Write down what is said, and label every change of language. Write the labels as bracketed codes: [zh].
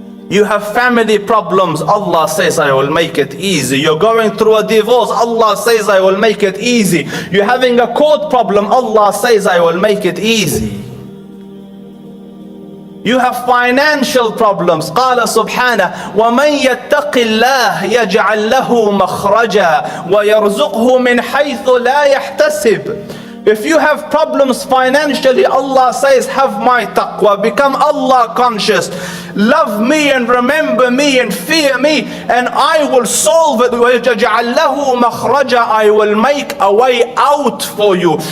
[en] You have family problems, Allah says, I will make it easy. You're going through a divorce, Allah says, I will make it easy. You're having a court problem, Allah says, I will make it easy. You have financial problems. [ar] قال سبحانه ومن يتق الله يجعل له مخرجا ويرزقه من حيث لا يحتسب. [en] If you have problems financially, Allah says, have my taqwa, become Allah conscious, love me and remember me and fear me, and I will solve it. [ar] وَيَجْعَلْ لَهُ مَخْرَجًا, [en] I will make a way out for you.